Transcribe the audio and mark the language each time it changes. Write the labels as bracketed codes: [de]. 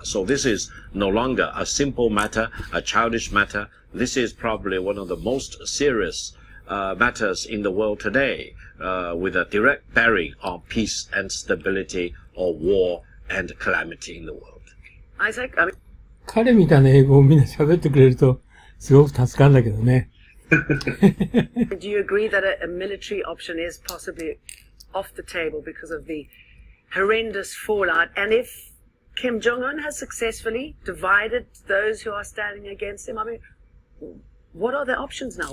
[en] So this is no longer a simple matter, a childish matter. This is probably one of the most serious matters in the world today, with a direct bearing on peace and stability or war and calamity in the world. Isaac, [ja] 彼みたいな英語をみんな喋ってくれると、すごく助かるんだけどね。 [en] do you agree that a military option is possibly off the table because of the horrendous fallout? And if Kim Jong-un has successfully divided those who are standing against him, I mean, what are the options now?